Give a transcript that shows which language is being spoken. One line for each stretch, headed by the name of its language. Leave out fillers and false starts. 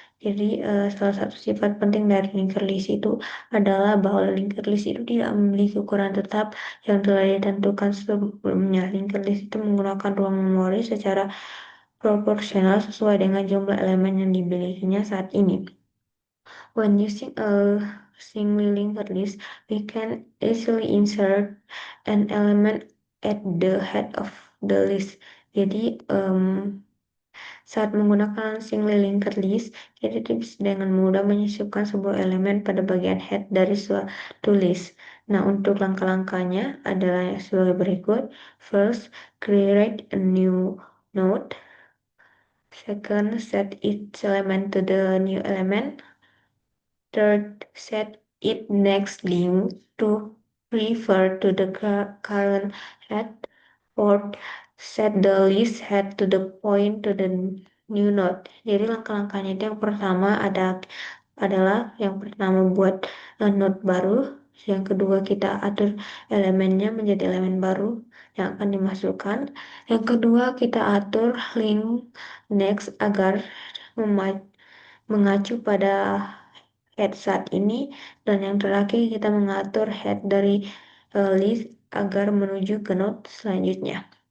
Indonesian: Jadi salah satu sifat penting dari linked list itu adalah bahwa linked list itu tidak memiliki ukuran tetap yang telah ditentukan sebelumnya. Linked list itu menggunakan ruang memori secara proporsional sesuai dengan jumlah elemen yang dimilikinya saat ini.
English: When using a single linked list, we can easily insert an element at the head of the list.
Indonesian: Jadi, saat menggunakan single linked list, kita bisa dengan mudah menyisipkan sebuah elemen pada bagian head dari suatu list. Nah, untuk langkah-langkahnya adalah sebagai berikut.
English: First, create a new node. Second, set each element to the new element. Third, set its next link to refer to the current head. Fourth, set the list head to the point to the new node.
Indonesian: Jadi langkah-langkahnya itu yang pertama adalah yang pertama buat node baru. Yang kedua kita atur elemennya menjadi elemen baru yang akan dimasukkan. Yang kedua kita atur link next agar mengacu pada head saat ini, dan yang terakhir kita mengatur head dari list agar menuju ke node selanjutnya.